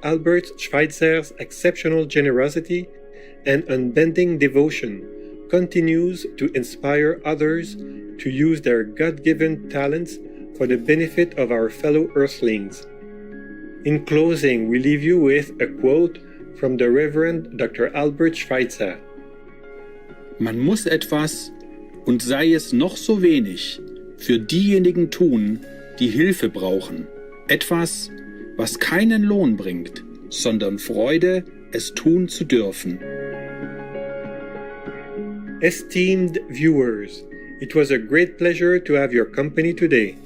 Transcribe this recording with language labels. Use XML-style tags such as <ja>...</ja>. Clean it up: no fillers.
<en>Albert Schweitzer's exceptional generosity and unbending devotion continues to inspire others to use their God-given talents for the benefit of our fellow earthlings. In closing, we leave you with a quote from the Reverend Dr. Albert Schweitzer.</en> <de>Man muss etwas, und sei es noch so wenig, für diejenigen tun, die Hilfe brauchen. Etwas, was keinen Lohn bringt, sondern Freude, es tun zu dürfen.</de> <en>Esteemed viewers, it was a great pleasure to have your company today.</en>